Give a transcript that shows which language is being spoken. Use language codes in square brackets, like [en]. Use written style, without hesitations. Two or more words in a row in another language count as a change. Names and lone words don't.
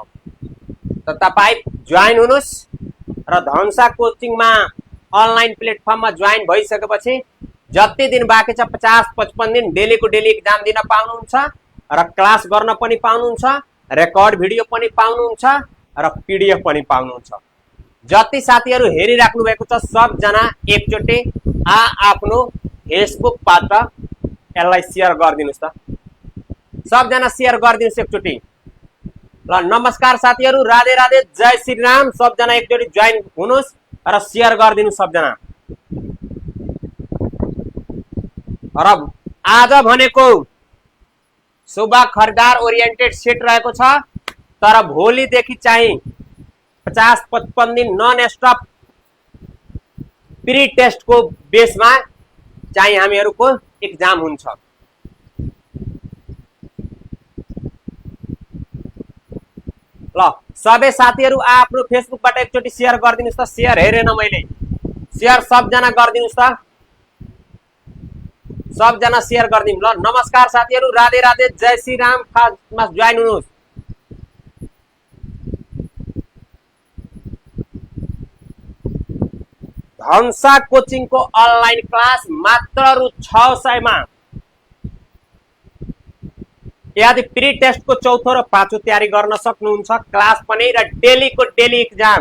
[ne] त तपाई जोइन हुनुस् र धनसा कोचिङमा [en] online platformma [ne] जोइन भइसकेपछि जति दिन बाँकी छ 50-55 दिन डेली को डेली एक्जाम दिन पाउनुहुन्छ र क्लास गर्न पनि पाउनुहुन्छ, [en] record video [ne] पनि पाउनुहुन्छ र पीडीएफ पनि पाउनुहुन्छ। जति साथीहरु हेरिराख्नु भएको छ सब जना एकचोटी आफ्नो फेसबुकबाट यसलाई शेयर गरिदिनुस् त। सब जना शेयर गरिदिनुस् एकचोटी। ल नमस्कार साथीहरु, राधे राधे, जय श्री राम। सब जना एकचोटी जोइन हुनुस् र शेयर गरिदिनुस् सब जना। र आज भनेको सुब्बा खरिदार [en] oriented set [ne] रहेको छ, तर भोलिदेखि चाहिँ 50-55 दिन [en] non stop pre test [ne] को बेसमा चाहिँ हामीहरुको एक्जाम हुन्छ। ल सबै साथीहरु आफ्नो फेसबुकबाट एकचोटी शेयर गरिदिनुस् त। शेयर हेरेन मैले, शेयर सब जना गरिदिनुस् त। सब जना शेयर गरिदिनु। ल नमस्कार साथीहरु, राधे राधे, जय श्री राम। खासमा जोइन हुनुस्। धनसा कोचिङ को [en] online class [ne] मात्र रु 600 मा। यदि [en] pre test [ne] को चौथो र पाँचौं तयारी गर्न सक्नुहुन्छ, क्लास पनि र डेली को डेली एक्जाम।